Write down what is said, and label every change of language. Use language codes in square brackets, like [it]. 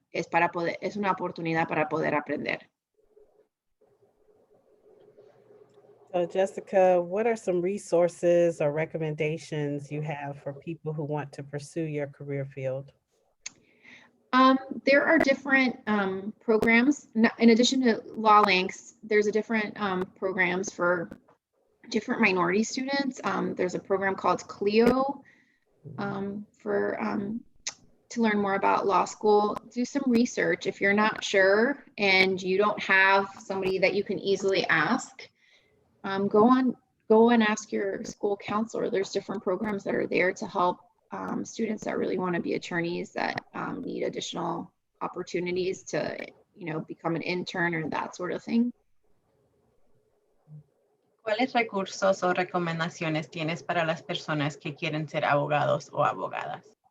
[es] Es una oportunidad para poder aprender. [en] So Jessica, what are some resources or recommendations you have for people who want to pursue your career field? There are different programs. In addition to Law Links, there's a different programs for different minority students. There's a program called CLEO to learn more about law school. Do some research. If you're not sure and you don't have somebody that you can easily ask, go and ask your school counselor. There's different programs that are there to help students that really want to be attorneys that need additional opportunities to, become an intern or that sort of thing. [es] ¿Cuáles recursos o recomendaciones tienes para las personas que quieren ser abogados o abogadas?